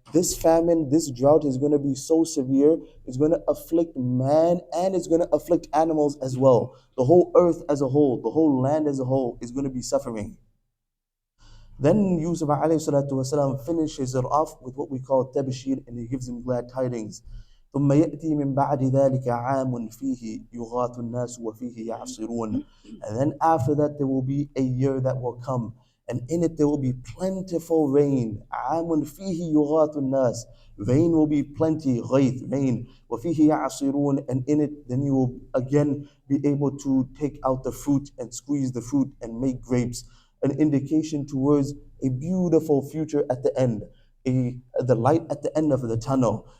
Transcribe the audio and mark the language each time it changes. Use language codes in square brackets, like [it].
[en] This famine, this drought is going to be so severe, it's going to afflict man and it's going to afflict animals as well. The whole earth as a whole, the whole land as a whole is going to be suffering. Then Yusuf alayhi salatu wasalam finishes it off with what we call tabshir, and he gives him glad tidings. [ar] ثم يأتي من بعد ذلك عام فيه يغاث الناس وفيه يعصرون. [en] And then after that there will be a year that will come, and in it there will be plentiful rain. [ar] عام فيه يغاث الناس. [en] Rain will be plenty, غيث, rain. [ar] وفيه يعصرون. [en] And in it then you will again be able to take out the fruit and squeeze the fruit and make grapes, an indication towards a beautiful future at the end, the light at the end of the tunnel.